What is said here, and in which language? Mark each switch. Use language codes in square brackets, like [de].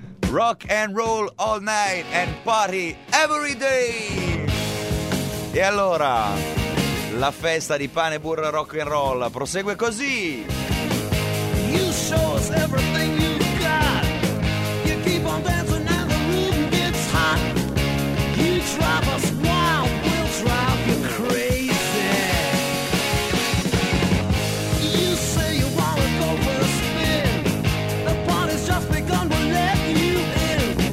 [en] Rock and roll all night and party every day. [it] E allora, la festa di pane, burro e rock and roll prosegue così. [en] You show us everything you got. You keep on dancing and the room gets hot. You drive us wild, we'll drive you crazy. You say you wanna go for a spin. The party's just begun, we'll let you in.